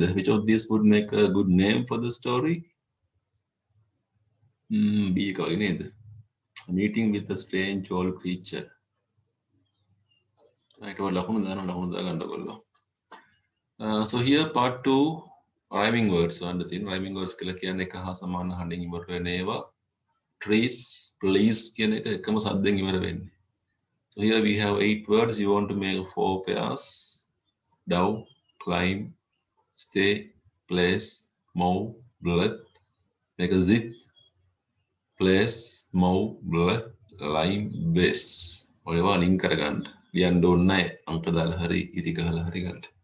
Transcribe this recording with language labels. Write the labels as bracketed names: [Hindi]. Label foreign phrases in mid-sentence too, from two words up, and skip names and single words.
[English] Which of these would make a good name for the story? [Sinhala] B එක වගේ නේද? [English] Meeting with a strange old creature. [Sinhala] right ඔය ලකුණු දාගන්න ඔයගොල්ලෝ. [English] So here part 2 rhyming words [Sinhala] වන්න තියෙන [English] rhyming words [Sinhala] කියලා කියන්නේ එක හා සමාන හඬින් ඉවර වෙන ඒවා. [English] trees, please [Sinhala] කියන එක එකම සද්දෙන් ඉවර වෙන්නේ. [English] So here we have 8 words. You want to make 4 pairs. Down, climb, stay, place, move, blood. Make a zit, place, move, blood, lime, base. [Sinhala] ඔයවා ලින්ක් කරගන්න. ලියන්න ඕනේ නැහැ. අංක දාලා හරි ඉරි ගහලා හරි ගන්න.